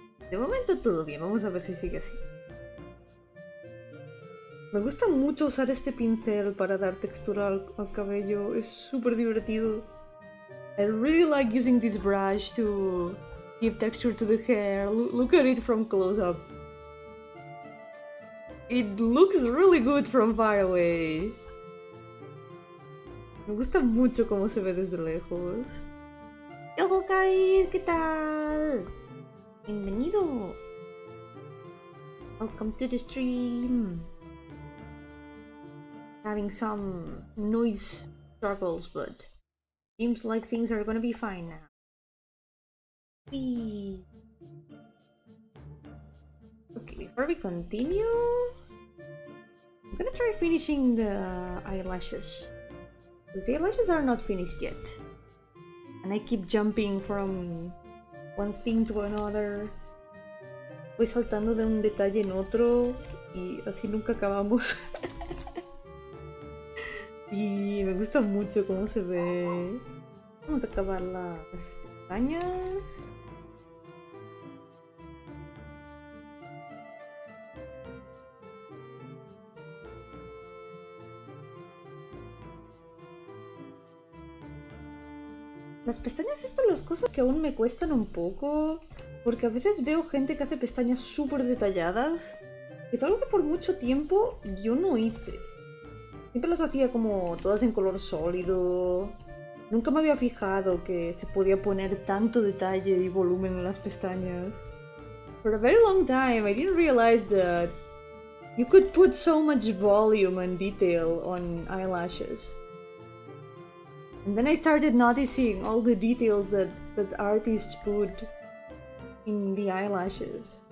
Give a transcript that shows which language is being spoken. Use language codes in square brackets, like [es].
[es] De momento todo bien, vamos a ver si sigue así. Me gusta mucho usar este pincel para dar textura al cabello, es súper divertido. [en] I really like using this brush to give texture to the hair. Look at it from close up. It looks really good from far away. [es] Me gusta mucho cómo se ve desde lejos. ¡Yo, Kai! ¿Qué tal? Bienvenido. [en] Welcome to the stream. Having some noise struggles, but seems like things are gonna be fine now. Whee. Okay, before we continue, I'm gonna try finishing the eyelashes. Because the eyelashes are not finished yet. And I keep jumping from one thing to another. [es] Voy saltando de un detalle en otro y así nunca acabamos. Y me gusta mucho cómo se ve. Vamos a acabar las pestañas. Las pestañas estas son las cosas que aún me cuestan un poco, porque a veces veo gente que hace pestañas súper detalladas. Es algo que por mucho tiempo yo no hice. Siempre las hacía como todas en color sólido. Nunca me había fijado que se podía poner tanto detalle y volumen en las pestañas. [en] For a very long time I didn't realize that you could put so much volume and detail on eyelashes. And then I started noticing all the details that artists put in the eyelashes.